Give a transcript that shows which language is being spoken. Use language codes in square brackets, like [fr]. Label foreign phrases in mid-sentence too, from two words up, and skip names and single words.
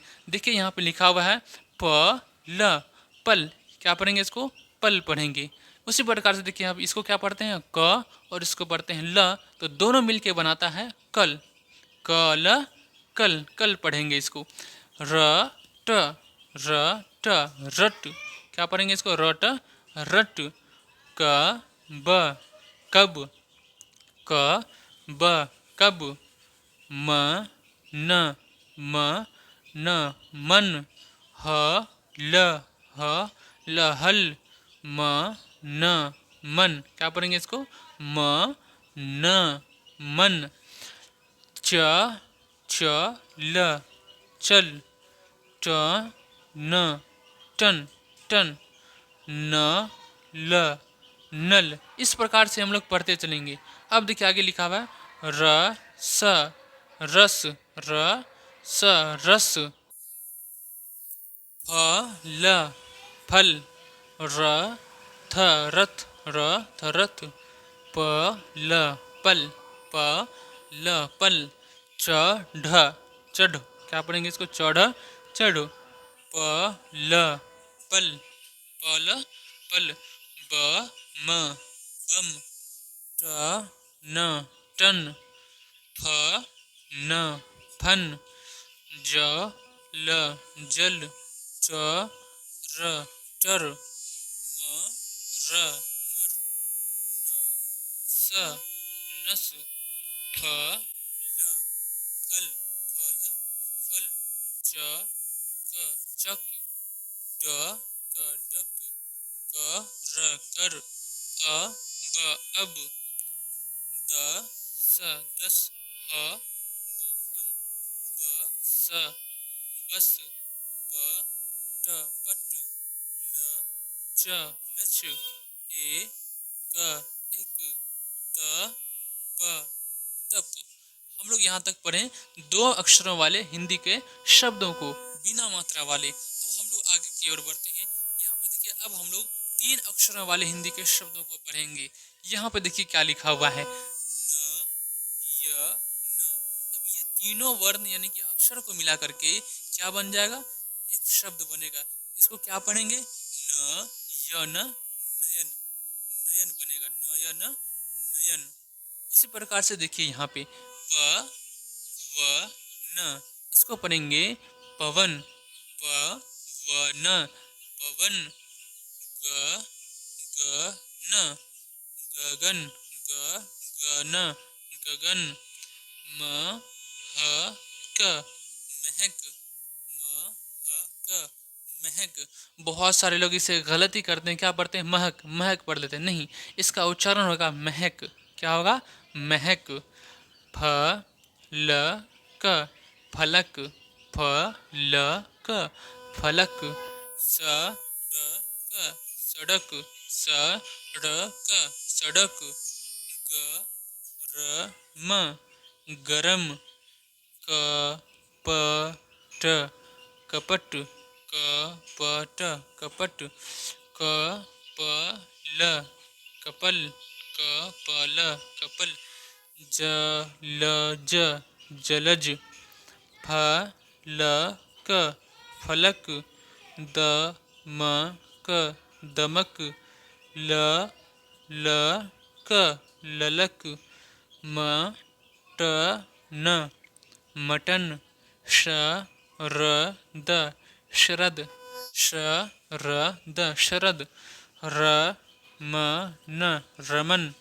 [hi] देखिए यहाँ पे लिखा हुआ है प ल, पल, क्या पढ़ेंगे इसको, पल पढ़ेंगे। उसी प्रकार से देखिए आप इसको क्या पढ़ते हैं, क, और इसको पढ़ते हैं ल, तो दोनों मिलके बनाता है कल, कल, कल, कल पढ़ेंगे इसको। र ट, र ट, रट, क्या पढ़ेंगे इसको, रट रट। क ब, कब, क ब, कब। म न, म न, मन। ह ल, ह ल, हल। म न, मन, क्या पढ़ेंगे इसको, म न, मन। च च ल, चल। ट न, टन टन। न ल, नल। इस प्रकार से हम लोग पढ़ते चलेंगे। अब देखिए आगे लिखा हुआ है र स, रस, र स, रस। फ ल, फल। र थ, रथ, र थ, रथ। प ल, पल, प ल, पल। च ढ, चढ़, क्या पढ़ेंगे इसको, चढ़ चढ़। प ल, पल, पल, पल। ब म, बम। ट न, टन। फ न, फन। ज ल, जल। च र, चर। म र, मर। न स, नस। फ ल, फल, फल, फल। च क, चक। ड क, डक। क र, कर। अ ब, अब। द स, दस। ह बस, प ट पट, ल च लच, ए क एक, त प तप। हम लोग यहाँ तक पढ़े दो अक्षरों वाले हिंदी के शब्दों को बिना मात्रा वाले। अब हम लोग आगे की ओर बढ़ते हैं। यहाँ पे देखिए अब हम लोग तीन अक्षरों वाले हिंदी के शब्दों को पढ़ेंगे। यहाँ पे देखिए क्या लिखा हुआ है, न, य, न। अब ये तीनों वर्ण यानी कि अक्षर को मिला करके क्या बन जाएगा, एक शब्द बनेगा। इसको क्या पढ़ेंगे, न यन नयन, नयन बनेगा, नयन नयन। उसी प्रकार से देखिए यहाँ पे प व न, इसको पढ़ेंगे पवन, प व न पवन, ग ग न गगन, ग ग न गगन, म ह क महक, म ह क महक। बहुत सारे लोग इसे गलत ही करते हैं, क्या पढ़ते हैं, महक, महक पढ़ लेते हैं। नहीं, इसका उच्चारण होगा महक। क्या होगा, महक। फ ल क फलक, फ ल क फलक, स र क सड़क, स र क सड़क, ग र म गरम, क प ट कपट, क प ट कपट, क प ल कपल, क प ल कपल, जलज जलज, फ ल क फलक, दमक दमक, ल ल क ललक, मटन मटन, शरद शरद, शरद शरद, रमन रमन,